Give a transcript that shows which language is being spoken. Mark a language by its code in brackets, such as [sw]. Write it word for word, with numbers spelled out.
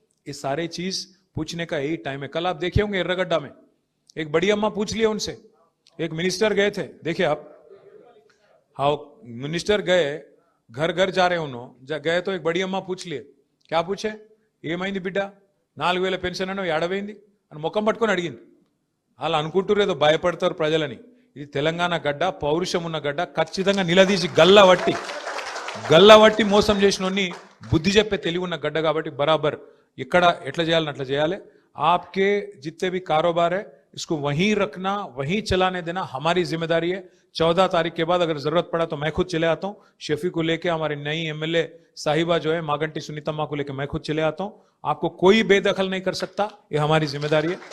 [hi] ये सारे चीज पूछने का यही टाइम है। कल आप देखे होंगे एर्रगड्डा में एक बड़ी अम्मा पूछ लिए उनसे, एक मिनिस्टर गए थे, देखिए आप, हाँ मिनिस्टर गए, घर घर जा रहे उन्होंने, जा గయ तो एक बड़ी अम्मा पूछ लिए, क्या पूछे, [te] ఏమైంది బిడ్డ నాలుగు వేల పెన్షన్ అని ఏడవైంది అని ముఖం పట్టుకొని అడిగింది. అలా అనుకుంటారు ఏదో భయపడతారు ప్రజలని. ఇది తెలంగాణ గడ్డ, పౌరుషం ఉన్న గడ్డ, ఖచ్చితంగా నిలదీసి గల్లా వట్టి గల్లా వట్టి మోసం చేసినోన్ని బుద్ధి చెప్పే తెలివి ఉన్న గడ్డ కాబట్టి బరాబర్ ఇక్కడ ఎట్లా చేయాలని అట్లా చేయాలి. [hi] आपके जितने भी कारोबार है इसको वहीं रखना, वहीं चलाने देना हमारी जिम्मेदारी है। चौदह तारीख के बाद अगर जरूरत पड़ा तो मैं खुद चले आता हूँ, शेफी को लेके, हमारी नई एमएलए साहिबा जो है मागंटी सुनीतम्मा को लेके मैं खुद चले आता हूँ, आपको कोई बेदखल नहीं कर सकता, ये हमारी जिम्मेदारी है।